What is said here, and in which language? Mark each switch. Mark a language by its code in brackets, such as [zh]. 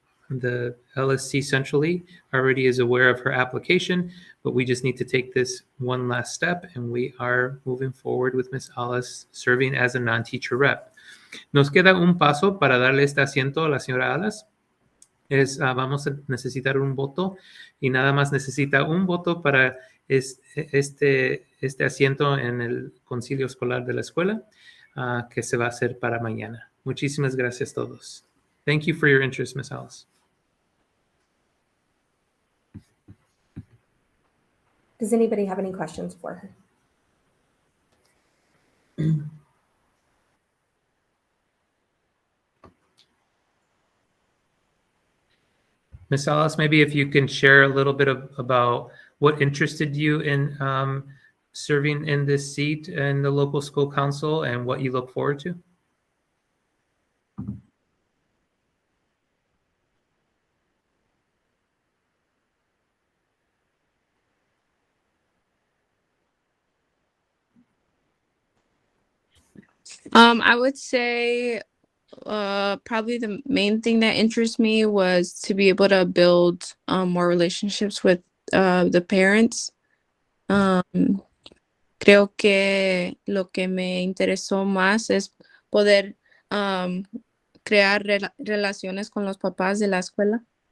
[en] And the LSC centrally already is aware of her application, but we just need to take this one last step, and we are moving forward with Ms. Alice serving as a non-teacher rep. [es] Nos queda un paso para darle este asiento a la señora Alas. Vamos a necesitar un voto y nada más necesita un voto para este asiento en el concilio escolar de la escuela que se va a hacer para mañana. Muchísimas gracias a todos. [en] Thank you for your interest, Ms. Alice. Does anybody have any questions for her? Ms. Alice, maybe if you can share a little bit about what interested you in serving in this seat in the local school council and what you look forward to. I would say probably the main thing that interests me was to be able to build more relationships with the parents. [es] Creo que lo que me interesó más es poder crear relaciones con los papás de la escuela.